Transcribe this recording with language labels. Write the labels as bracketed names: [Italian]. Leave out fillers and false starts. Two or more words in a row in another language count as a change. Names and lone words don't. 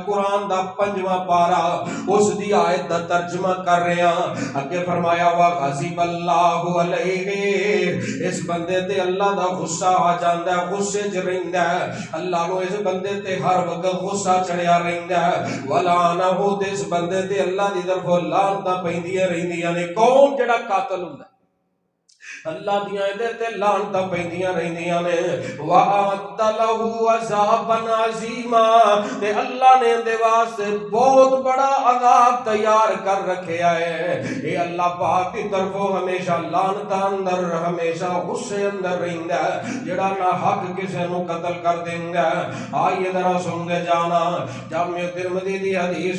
[Punjabi] قرآن دا 5واں پارا اس دی آیت دا ترجمہ کر رہے ہیں، اگے فرمایا [Arabic] وَغَضِبَ اللَّهُ عَلَيْهِ، [Punjabi] اس بندے تے اللہ دا غصہ آ جاندا ہے، غصے چ رہندا ہے، اللہ نو اس بندے تے ہر وقت غصہ چڑھیا رہندا ہے، وَلَعَنَهُ، تے اس بندے تے اللہ دی طرفوں لعنتاں پیندیاں رہندیاں نے۔ کون جڑا قاتل ہوندا ہے، اللہ دیاں دے تے لعنتاں پیندیاں رہندیاں نے [Arabic] وَأَعَدَّ لَهُ عَذَابًا عَظِیمًا [Punjabi] تے اللہ نے دے واسطے بہت بڑا عذاب تیار کر رکھیا ہے اے اللہ پاک کی طرفوں ہمیشہ لعنتاں اندر ہمیشہ غصے اندر رہندا ہے جڑا نہ حق کسے نو قتل کر دیندا ہے آئیے ذرا سن دے جانا جامع ترمذی دی حدیث